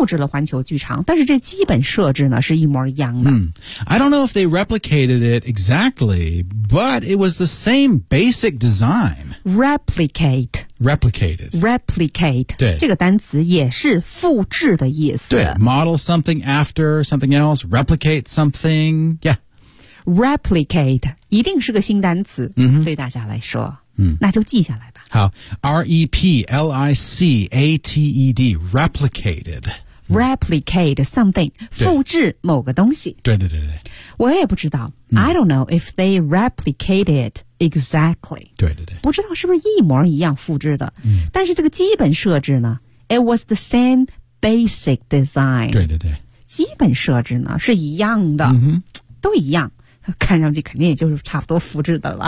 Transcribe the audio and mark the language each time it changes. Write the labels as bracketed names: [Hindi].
[Chinese] 制了环球剧场，但是这基本设置呢是一模一样的。 [English] I don't know if they replicated it exactly, but it was the same basic design. Replicate. Replicated. Replicate. [Chinese] 对，这个单词也是复制的意思。 [English] 对， model something after something else, replicate something. Yeah. [Chinese] Replicate 一定是个新单词、 mm-hmm. 对大家来说。嗯、那就记下来吧。 [English] 好 ,replicated, replicated. Replicate something, [Chinese] 复制某个东西。对对对对。我也不知道、 [English] I don't know if they replicated it exactly. [Chinese] 对对对。不知道是不是一模一样复制的。嗯、但是这个基本设置呢 [English] ,it was the same basic design. [Chinese] 对对对。基本设置呢是一样的、嗯、都一样，看上去肯定也就是差不多复制的了。